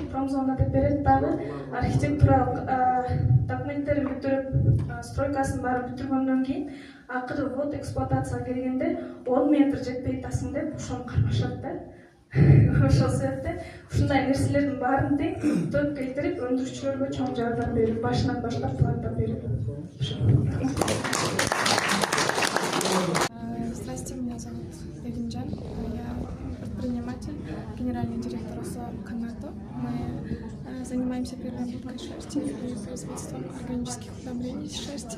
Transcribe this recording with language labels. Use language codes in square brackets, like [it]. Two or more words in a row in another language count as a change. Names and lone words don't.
[ky] Промзона деп берет, дагы архитектуралык документтерин бүтүрүп, стройкасын баарын бүтүргөндөн кийин акыры [ru] вот эксплуатацияга [ky] келгенде 10 метр жетпей атасың деп ошону кармашат да. Ошол себептен ушундай нерселердин баарын тең төп келтирип, өндүрүүчүлөргө чоң жардам берүү, башынан баштап планда берүү. [ru] Здравствуйте, меня зовут Элинджан, я предприниматель, генеральный директор ОСО «Канато». Мы занимаемся переработкой шерсти и производством органических удобрений из шерсти.